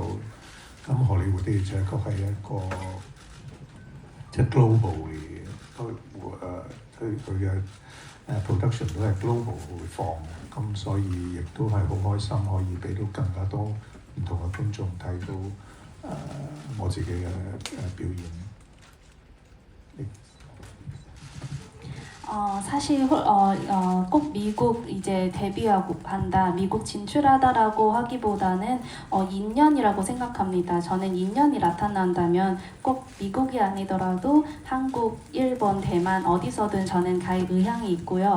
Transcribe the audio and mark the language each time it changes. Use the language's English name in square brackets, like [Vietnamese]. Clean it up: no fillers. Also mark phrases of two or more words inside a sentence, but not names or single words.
[Cantonese] 咁荷里活的而且確係一個即係 global 嘅佢嘅production 都係 global 會放，咁所以亦都係好開心可以俾到更加多唔同嘅觀眾睇到我自己嘅表演。 [Korean] 사실 꼭 미국 이제 데뷔하고 한다, 미국 진출하다라고 하기보다는 인연이라고 생각합니다. 저는 인연이 나타난다면 꼭 미국이 아니더라도 한국, 일본, 대만 어디서든 저는 갈 의향이 있고요.